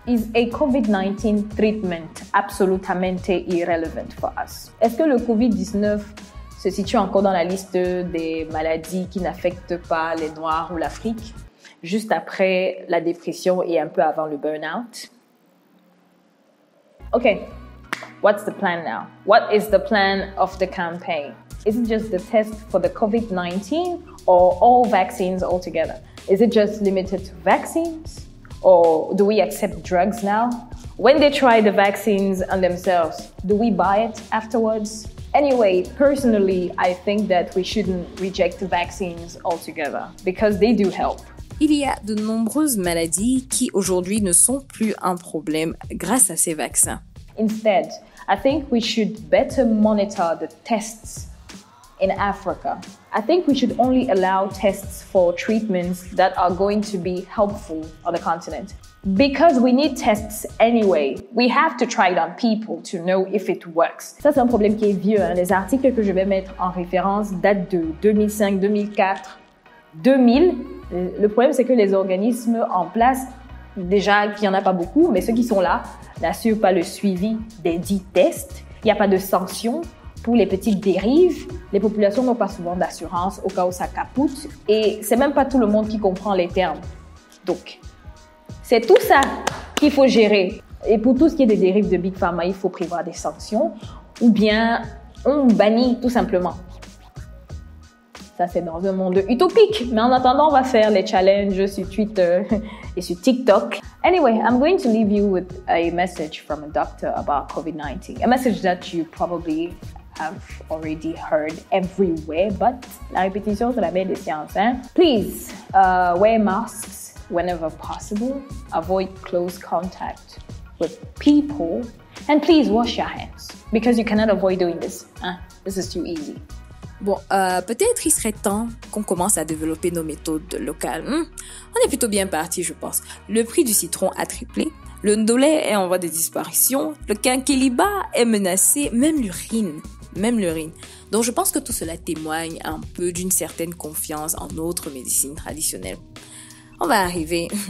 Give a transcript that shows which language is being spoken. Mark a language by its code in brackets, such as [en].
[en] Is a COVID-19 treatment [fr] absolument [en] irrelevant for us? [fr] Est-ce que le COVID-19 se situe encore dans la liste des maladies qui n'affectent pas les Noirs ou l'Afrique, juste après la dépression et un peu avant le burn-out? [en] Okay, what's the plan now? What is the plan of the campaign? Is it just the test for the COVID-19 or all vaccines altogether? Is it just limited to vaccines? Or do we accept drugs now? When they try the vaccines on themselves, do we buy it afterwards? Anyway, personally, I think that we shouldn't reject vaccines altogether because they do help. [fr] Il y a de nombreuses maladies qui aujourd'hui ne sont plus un problème grâce à ces vaccins. [en] Instead, I think we should better monitor the tests in Africa. I think we should only allow tests for treatments that are going to be helpful on the continent. Because we need tests anyway. We have to try it on people to know if it works. [fr] Ça, c'est un problème qui est vieux. Les articles que je vais mettre en référence datent de 2005, 2004, 2000. Le problème, c'est que les organismes en place, déjà qu'il n'y en a pas beaucoup, mais ceux qui sont là n'assurent pas le suivi des dits tests. Il n'y a pas de sanctions pour les petites dérives. Les populations n'ont pas souvent d'assurance au cas où ça capote. Et c'est même pas tout le monde qui comprend les termes. Donc, c'est tout ça qu'il faut gérer. Et pour tout ce qui est des dérives de Big Pharma, il faut prévoir des sanctions ou bien on bannit tout simplement. Ça, c'est dans un monde utopique. Mais en attendant, on va faire les challenges sur Twitter et sur TikTok. [en] Anyway, I'm going to leave you with a message from a doctor about COVID-19. A message that you probably have already heard everywhere, but [fr] la répétition, c'est la mère des sciences. [en] Please, wear masks whenever possible. Avoid close contact with people. And please wash your hands because you cannot avoid doing this. This is too easy. [fr] Bon, peut-être il serait temps qu'on commence à développer nos méthodes locales. On est plutôt bien parti, je pense. Le prix du citron a triplé. Le ndolé est en voie de disparition. Le quinquiliba est menacé. Même l'urine. Donc, je pense que tout cela témoigne un peu d'une certaine confiance en notre médecine traditionnelle. On va arriver.